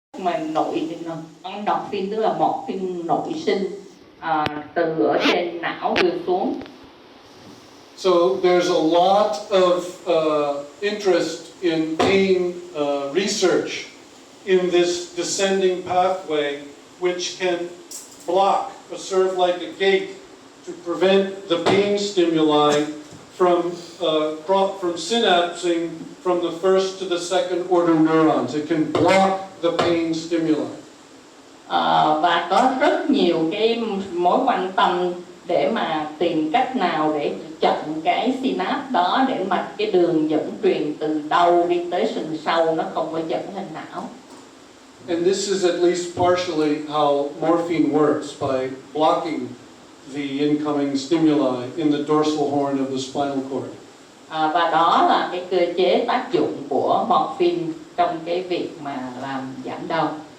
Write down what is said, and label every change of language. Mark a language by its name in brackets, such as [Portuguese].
[Vietnamese] mà endorphin tức là morphine nội sinh từ ở trên não đưa xuống. [English] So there's a lot of interest in pain research in this descending pathway, which can block or serve like a gate to prevent the pain stimuli from synapsing from the first to the second order neurons. It can block the pain stimuli. [Vietnamese] Và có rất nhiều cái mối quan tâm để mà tìm cách nào để chặn cái synapse đó, để mà cái đường dẫn truyền từ đầu đi tới sừng sau nó không có dẫn lên não. [English] And this is at least partially how morphine works, by blocking the incoming stimuli in the dorsal horn of the spinal cord. [Vietnamese] Và đó là cái cơ chế tác dụng của morphine trong cái việc mà làm giảm đau.